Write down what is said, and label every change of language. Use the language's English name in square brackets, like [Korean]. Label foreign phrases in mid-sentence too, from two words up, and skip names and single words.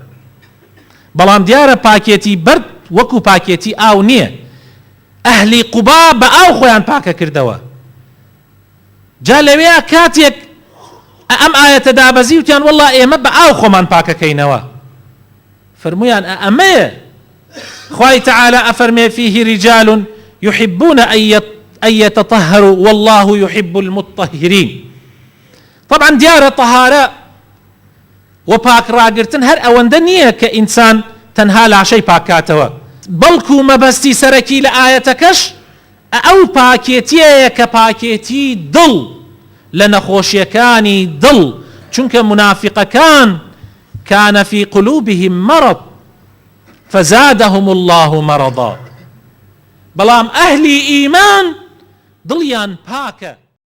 [Central Kurdish] بەڵام دیارە پاکێتی بەرد وەکو پاکێتی ئاو نییە. ئەهلی قوبا بە ئاو خۆیان پاکە کردەوە. جا لەوێ کاتێک ئەم ئاەتە دابەزی وتیان وەڵڵا ئێمە بە ئاو خۆمان پاکەکەینەوە. فرمویان ئەمەیە خوای تعالی ئەفەرمێ [Arabic] فيه رجال يحبون أن يتطهروا والله يحب المطهرين. [Central Kurdish] طبعا دیارە طهارە و پاک ڕاگرتن هەر ئەوەندە نییە کە ئینسان تەنها لاشەی پاکاتەوە بەڵکو مەبەستی سەرەکی لە ئاەتەکەش ئەو پاکێتیەیە کە پاکێتی دڵ لە نەخۆشیەکانی دڵ. چونکە منافقەکان [Arabic] كان في قلوبهم مرض فزادهم الله مرضا. [Central Kurdish] بلام أهلي إيمان ضليان باكا